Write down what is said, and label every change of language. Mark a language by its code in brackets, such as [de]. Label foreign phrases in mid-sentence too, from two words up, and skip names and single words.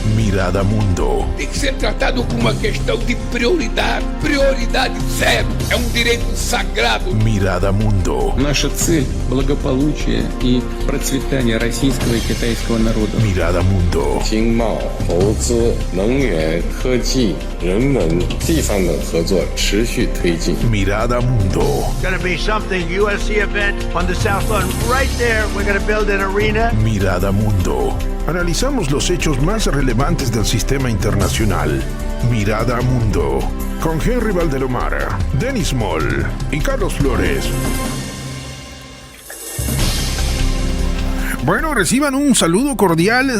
[es] Mirada Mundo. [pt] Tem que ser tratado como uma questão de prioridade. Prioridade zero. É um direito sagrado. [es] Mirada Mundo. [ru] Наша цель – благополучие и процветание российского и китайского народа. [es] Mirada Mundo. [zh] 经贸、投资、能源、科技、人文、地方的合作持续推进。 [es] Mirada Mundo. [en] Going to be something UFC event on the South Lawn. Right there, we're going to build an arena. [es] Mirada Mundo. Analizamos los hechos más relevantes del sistema internacional. Mirada Mundo. Con Henry Valdelomar, Denis Moll y Carlos Flores. Bueno, reciban un saludo cordial.